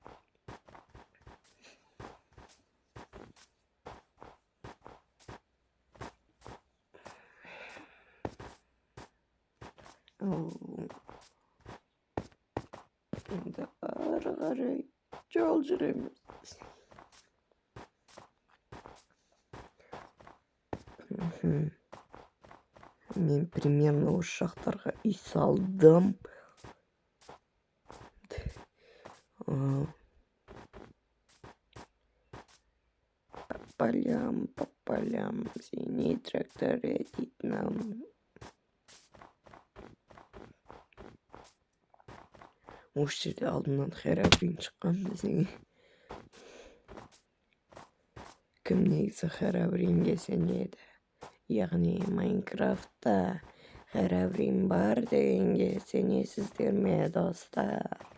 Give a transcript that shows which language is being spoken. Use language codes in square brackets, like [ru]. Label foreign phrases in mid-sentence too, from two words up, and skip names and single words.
[kk] Енді ары қарай жол жүреміз. Мен примерно осы жақтарға үй салдым. [ru] По полям, синий трактор едет нам. [kk] Осы жерде алдымнан Херабрин шыққан десең. Кім негізі Херабринге сенеді? Яғни Майнкрафтта Херабрин бар дегенге сенесіздер ме, достар?